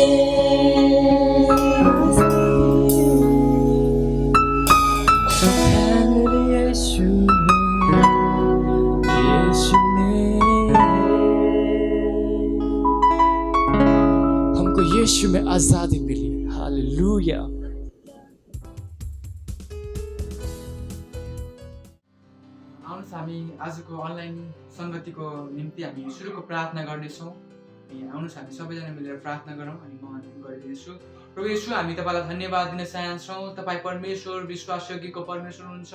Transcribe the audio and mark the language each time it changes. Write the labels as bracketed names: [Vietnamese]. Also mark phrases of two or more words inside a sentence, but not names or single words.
[Hindi] यीशु में, यीशु में, हमको यीशु में आजादी मिली। हालेलुया। [Nepali] आउनुहोस् हामी आजको अनलाइन सङ्गतिको निम्ति हामी सुरुको प्रार्थना गर्नेछौँ। अनि आउनुहोस् हामी सबैजना मिलेर प्रार्थना गरौँ। अनि म गरिदिन्छु। प्रभु येशू, हामी तपाईँलाई धन्यवाद दिन चाहन्छौँ। तपाईँ परमेश्वर, विश्वासयोग्यको परमेश्वर हुनुहुन्छ।